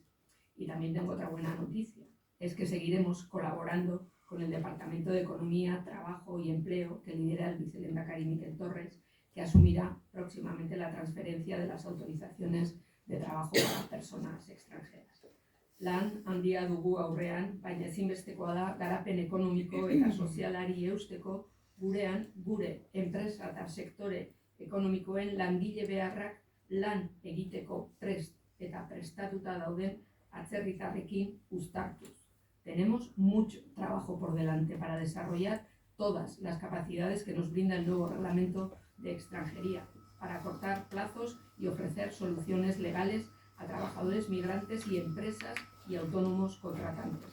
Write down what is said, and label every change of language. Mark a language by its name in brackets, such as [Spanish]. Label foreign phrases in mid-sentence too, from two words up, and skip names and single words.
[Spanish] Y también tengo otra buena noticia, es que seguiremos colaborando con el Departamento de Economía, Trabajo y Empleo que lidera el vicelehendakari Miquel Torres, que asumirá próximamente la transferencia de las autorizaciones de trabajo para personas extranjeras. [Basque] Lan handia dugu aurrean, baina ezinbestekoa da garapen ekonomiko eta sozialari eusteko gurean gure enpresa eta sektore ekonomikoen langile beharrak lan egiteko prest eta prestatuta dauden atzerritarrekin uztartuz. [Spanish] Tenemos mucho trabajo por delante para desarrollar todas las capacidades que nos brinda el nuevo reglamento de extranjería, para cortar plazos y ofrecer soluciones legales a trabajadores migrantes y empresas y autónomos contratantes.